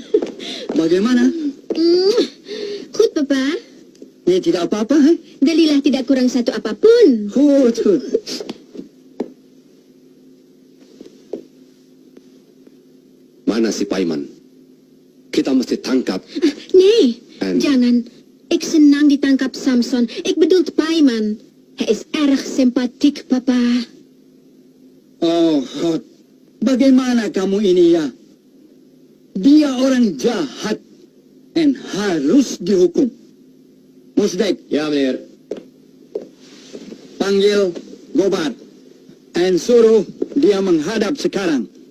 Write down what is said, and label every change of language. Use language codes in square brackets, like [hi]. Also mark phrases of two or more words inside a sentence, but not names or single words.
[id] Bagaimana? [nl] Goed, Papa. [id] Ini tidak apa-apa, eh? Delilah tidak kurang satu apapun. [nl] Goed, goed. [id] Mana si Paiman? Kita mesti tangkap. [nl] Nee, En? [id] jangan. Ik senang ditangkap Samson. [nl] Ik bedoel [id] Paiman. [nl] Hij is erg sympathiek, Papa. Oh, God. [id] Bagaimana kamu ini ya? Dia orang jahat dan harus dihukum. Musdek, Ya, meneer. panggil Gobat dan suruh dia menghadap sekarang.